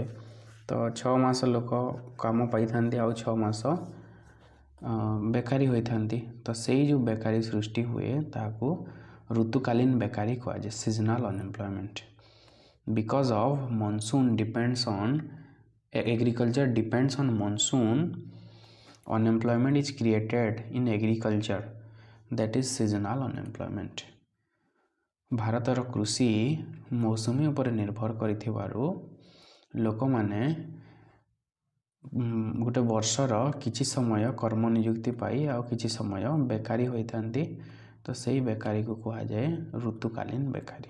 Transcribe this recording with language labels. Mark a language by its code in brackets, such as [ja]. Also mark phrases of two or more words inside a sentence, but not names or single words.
[or] ତ 6 ମାସ ଲୋକ କାମ ପାଇଥାନ୍ତି ଆଉ 6 ମାସ ବେକାରୀ ହୋଇଥାନ୍ତି। ତ ସେଇ ଯେଉଁ ବେକାରୀ ସୃଷ୍ଟି ହୁଏ ତାହାକୁ ଋତୁକାଳୀନ ବେକାରୀ କୁହାଯାଏ, [en] seasonal unemployment. because of monsoon depends on agriculture depends on monsoon, unemployment is created in agriculture, that is seasonal unemployment. [or] ଭାରତର କୃଷି ମୌସୁମୀ ଉପରେ ନିର୍ଭର କରିଥିବାରୁ ଲୋକମାନେ ଗୋଟେ ବର୍ଷର କିଛି ସମୟ କର୍ମ ନିଯୁକ୍ତି ପାଇ ଆଉ କିଛି ସମୟ ବେକାରୀ ହୋଇଥାନ୍ତି। ତ ସେଇ ବେକାରୀକୁ କୁହାଯାଏ ଋତୁକାଳୀନ ବେକାରୀ।